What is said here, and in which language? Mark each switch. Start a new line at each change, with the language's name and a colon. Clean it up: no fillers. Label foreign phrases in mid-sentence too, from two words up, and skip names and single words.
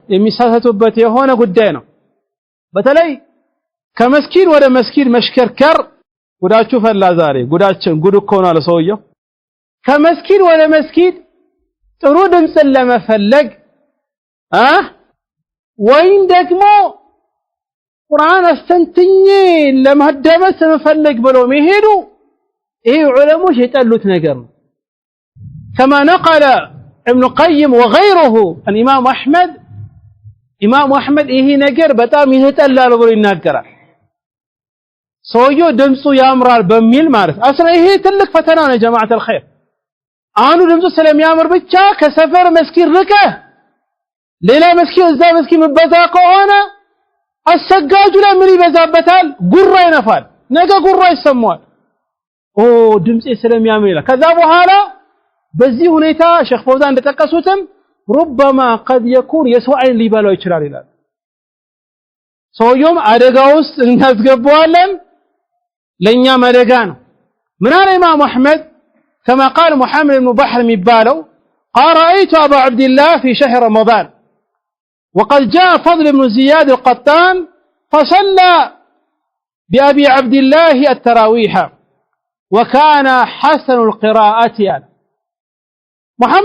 Amharic: ነው በተለይ ከመስጊድ ወደ መስጊድ መሽከርከር ጉዳችሁ ፈላ ዛሬ ጉዳችን ጉድ እኮ ነው ለሰውየው ከመስጊድ ወደ መስጊድ ጥሩ ድምጽን ለመፈለግ ወይም ደግሞ ቁርአን አስተንትኜ ለማዳመጥ ለመፈለግ ብሎ መሄዱ ይሄ ዑለሞች የጠሉት ነገር ነው
Arabic: كما نقل ابن القيم وغيره الامام
Amharic: احمد ይሄ ነገር በጣም ይተጠላል ብሎ ይናገራል ሰውየው ድምጹ ያምራል በሚል ማለት አስራ ይሄ ትልቅ ፈተና ነው
Arabic: جماعة الخير
Amharic: አሁን ድምጹ ስለሚያምር ብቻ ከሰፈር መስጊድ ርቀ ሌላ መስጊድ እዛ መስጊድ መበዛ ከሆነ አሰጋጁ ላይ ምን ይበዛበታል ጉራ ይነፋል ነገ ጉራ ይሰማዋል ድምጼ ስለሚያምር ይላል ከዛ በኋላ በዚህ ሁኔታ ሼክ ፈውዛን እንደተጠቀሱትም
Arabic: ربما قد يكون
Amharic: የሰው አይን ሊበላው ይችላል ይላል ሰውየውም አደጋ ውስጥ እናስገባዋለን ለኛም አደጋ ነው ምን አለ ኢማም አህመድ
Arabic: كما قال محمد بن بحر مبالو قال رأيت أبا عبد الله في شهر رمضان وقد جاء فضل بن زياد القطان فصلى بأبي عبد الله التراويح وكان حسن القراءة يعني محمد